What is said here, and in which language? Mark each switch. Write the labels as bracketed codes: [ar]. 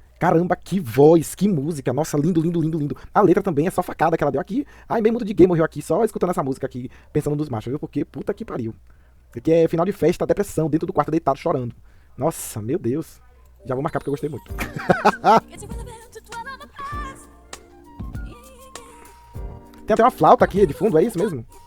[pt] Caramba, que voz, que música. Nossa, lindo, lindo, lindo, lindo. A letra também é só facada que ela deu aqui. Ai, meio mundo de gay morreu aqui só escutando essa música aqui, pensando nos machos, viu? Porque puta que pariu. Aqui é final de festa, depressão, dentro do quarto deitado, chorando. Nossa, meu Deus. Já vou marcar porque eu gostei muito. [en] It's irrelevant to dwell on the past. [pt] Tem até uma flauta aqui de fundo, é isso mesmo?